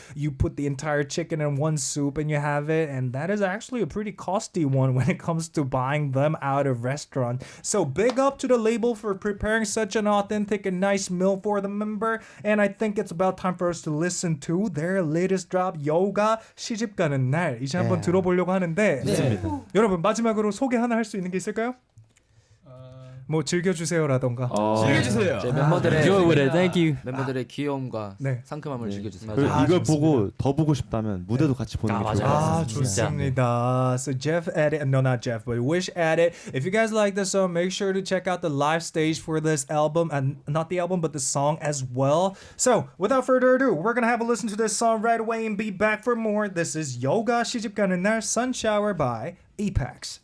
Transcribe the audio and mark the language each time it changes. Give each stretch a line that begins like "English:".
English: You put the entire chicken in one soup and you have it, and that is actually a pretty costly one when it comes to buying them out of restaurant. So big up to the label for preparing such an authentic and nice meal for the member, and I think it's about time for us to listen to their latest drop, Yoga 시집가는 날.
Korean: 이제 한번 들어보려고 하는데 여러분 마지막으로 소개 하나 할 수 있는 게 있을까요? 뭐 즐겨주세요라던가. 즐겨주세요. 제 멤버들의
English: Enjoy with it. Thank you.
Korean: 멤버들의 귀여움과 네. 상큼함을 즐겨주세요. 그리고 아, 이걸 좋습니다. 보고 더 보고 싶다면 무대도 같이 보는 게 좋을 것 맞아요. 아 좋습니다.
English: So Jeff added, no not Jeff, but Wish added, if you guys like this song, make sure to check out the live stage for this album, and not the album but the song as well. So without further ado, we're gonna have a listen to this song right away and be back for more. This is Yoga 시집가는 날, Sunshower by EPEX.